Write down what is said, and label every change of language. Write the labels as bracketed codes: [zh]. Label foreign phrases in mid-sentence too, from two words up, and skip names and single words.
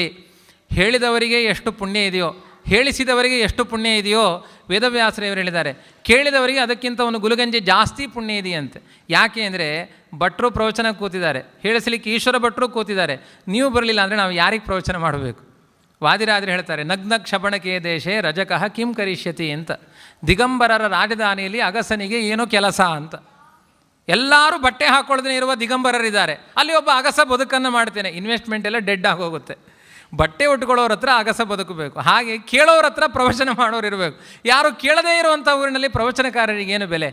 [kn] ಹೇಳಿದವರಿಗೆ ಎಷ್ಟು ಪುಣ್ಯ ಇದೆಯೋ, ಹೇಳಿಸಿದವರಿಗೆ ಎಷ್ಟು ಪುಣ್ಯ ಇದೆಯೋ ವೇದವ್ಯಾಸರೇವರು ಹೇಳಿದ್ದಾರೆ. ಕೇಳಿದವರಿಗೆ ಅದಕ್ಕಿಂತ ಒಂದು ಗುಲಗಂಜಿ ಜಾಸ್ತಿ ಪುಣ್ಯ ಇದೆಯಂತೆ. ಯಾಕೆ ಅಂದರೆ ಭಟ್ರು ಪ್ರವಚನ ಕೂತಿದ್ದಾರೆ, ಹೇಳಿಸಲಿಕ್ಕೆ ಈಶ್ವರ ಭಟ್ರು ಕೂತಿದ್ದಾರೆ. ನೀವು ಬರಲಿಲ್ಲ ಅಂದರೆ ನಾವು ಯಾರಿಗೆ ಪ್ರವಚನ ಮಾಡಬೇಕು? ವಾದಿರಾದರೆ ಹೇಳ್ತಾರೆ, [sa] ನಗ್ನ ಕ್ಷಪಣಕೆ ದೇಶೇ ರಜಕಃ ಕಿಂ ಕರಿಷ್ಯತಿ [kn] ಅಂತ. ದಿಗಂಬರರ ರಾಜಧಾನಿಯಲ್ಲಿ ಅಗಸನಿಗೆ ಏನೋ ಕೆಲಸ ಅಂತ. ಎಲ್ಲರೂ ಬಟ್ಟೆ ಹಾಕ್ಕೊಳ್ಳದೇ ಇರುವ ದಿಗಂಬರರಿದ್ದಾರೆ, ಅಲ್ಲಿ ಒಬ್ಬ ಅಗಸ ಬದುಕನ್ನು ಮಾಡ್ತೇನೆ. ಇನ್ವೆಸ್ಟ್ಮೆಂಟ್ ಎಲ್ಲ ಡೆಡ್ ಆಗೋಗುತ್ತೆ. ಬಟ್ಟೆ ಉಟ್ಕೊಳ್ಳೋರ ಹತ್ರ ಅಗಸ ಬದುಕಬೇಕು. ಹಾಗೆ ಕೇಳೋರ ಹತ್ರ ಪ್ರವಚನ ಮಾಡೋರು ಇರಬೇಕು. ಯಾರು ಕೇಳದೇ ಇರುವಂಥ ಊರಿನಲ್ಲಿ ಪ್ರವಚನಕಾರರಿಗೆ ಏನು ಬೆಲೆ?